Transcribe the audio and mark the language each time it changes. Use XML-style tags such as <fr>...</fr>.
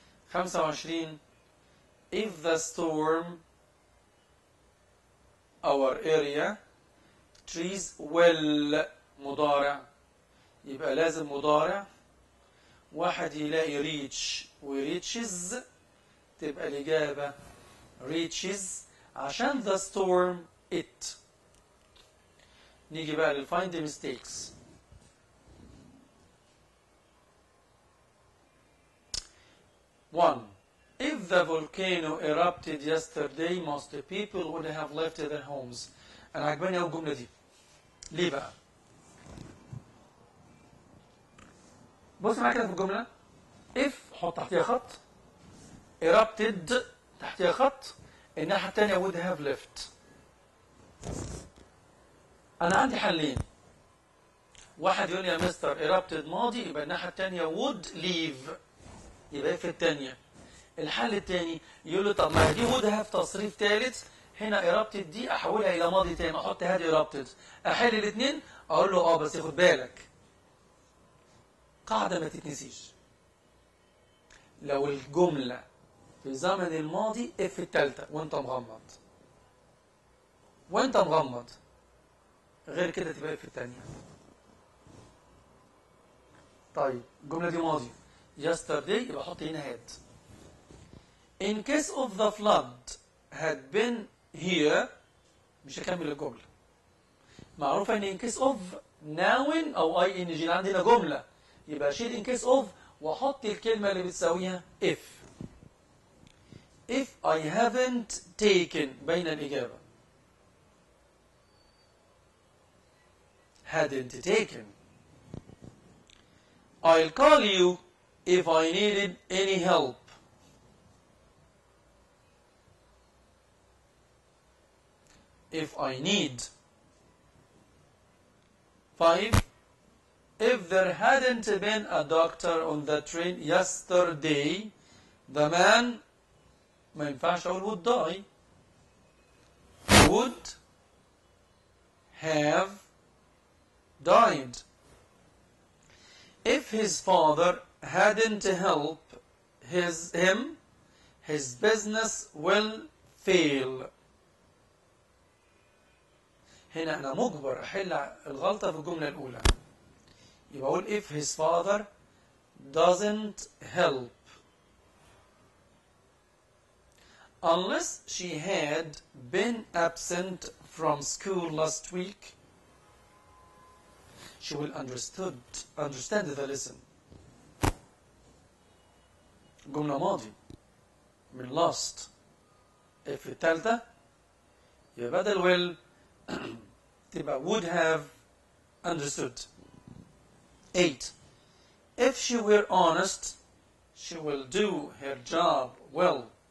<en>25 if the storm our area trees will</en> <ar>مضارع يبقى لازم مضارع واحد يلاقي</ar> <en>reach و-reaches</en> <ar>تبقى الإجابة</ar> <en>reaches عشان the storm it.</en> <ar>نيجي بقى للfind the mistakes.</ar> <en>One, if the volcano erupted yesterday most people would have left their homes.</en> <ar>أنا عجباني أوي الجملة دي. ليه بقى؟ بص معايا كده في الجملة if حط تحتيها خط erupted تحتها خط، الناحية التانية</ar> <en>would have left.</en> <ar>أنا عندي حلين. واحد يقول لي يا مستر erupted ماضي، يبقى الناحية التانية</ar> <en>would leave،</en> <ar>يبقى في التانية. الحل التاني يقول له طب ما دي would have تصريف ثالث، هنا erupted دي أحولها إلى ماضي تاني، أحط هذه erupted، أحل الاثنين، أقول له بس خد بالك، قاعدة ما تتنسيش. لو الجملة في زمن الماضي اف التالتة وانت مغمض، وانت مغمض، غير كده تبقى اف التانية. طيب الجملة دي ماضي yesterday، يبقى احط هنا had.</ar> <en>In case of the flood had been here،</en> <ar>مش هكمل الجملة. معروفة ان in case of noun او ing، عندنا جملة، يبقى اشيل in case of واحط الكلمة اللي بتساويها if.</ar> <en>If I haven't taken</en> <ar>بين الإجابة.</ar> <en>Hadn't taken. I'll call you if I needed any help. If I need. 5. If there hadn't been a doctor on the train yesterday, the man</en> <ar>ما ينفعش أقول</ar> <en>would die. Would have died. If his father hadn't helped him, his business will fail.</en> <ar>هنا أنا مجبر أحل الغلطة في الجملة الأولى. يبقى أقول</ar> <en>if his father doesn't help. Unless she had been absent from school last week, she will understand the lesson.</en> <ar>جملة ماضي من last.</ar> <en>if</en> <ar>الثالثة يبقى بدل</ar> <en>will تبقى would have understood. 8. If she were honest, she will do her job well.</en>